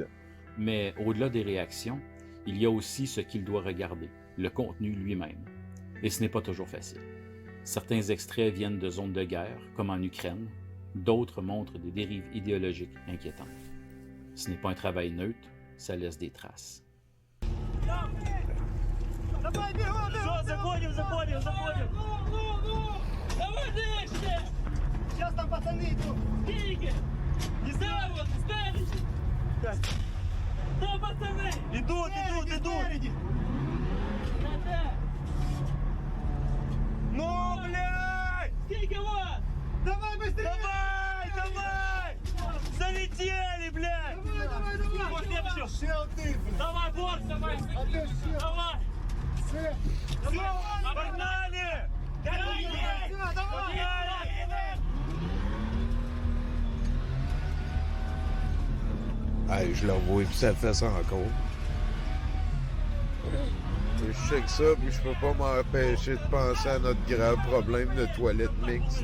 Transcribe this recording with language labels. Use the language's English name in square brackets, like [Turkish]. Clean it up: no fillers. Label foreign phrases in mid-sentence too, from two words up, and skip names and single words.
[French] Mais au-delà des réactions, il y a aussi ce qu'il doit regarder, le contenu lui-même. Et ce n'est pas toujours facile. Certains extraits viennent de zones de guerre, comme en Ukraine. D'autres montrent des dérives idéologiques inquiétantes. Ce n'est pas un travail neutre, ça laisse des traces. [Russian] Идут! Ну, блядь! Сколько вас? Давай быстрее! Давай! Залетели, блядь! Давай, борт, давай! Давай! Погнали! [French] Hey, je le vois, puis ça fait ça encore. Je sais que ça, puis je peux pas m'empêcher de penser à notre grave problème de toilette mixte.